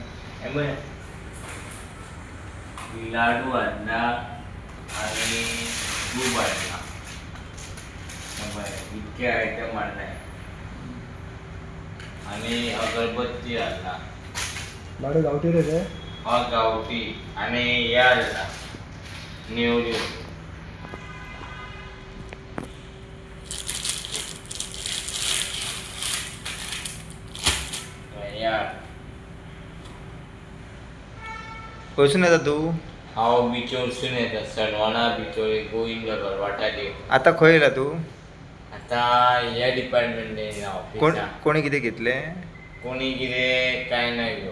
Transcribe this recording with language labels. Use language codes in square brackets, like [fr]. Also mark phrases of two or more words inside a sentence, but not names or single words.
[kok] त्यामुळे लाडू आणला आणि दूध आणला इतके आयटम आणलाय आणि अगरबत्ती आणला लाडू गावठी रे ते हा गावठी आणि या आणला नेवरी या खंयसून येता तू हांव बिचोलसून येता सणवाना बिचोले गोविंदगड वाटाडे आता खंय येयला तू आता ह्या डिपार्टमेंटान कोण ऑफिसा कोणी कितें घेतले कोणी कितें काय नाही घेऊ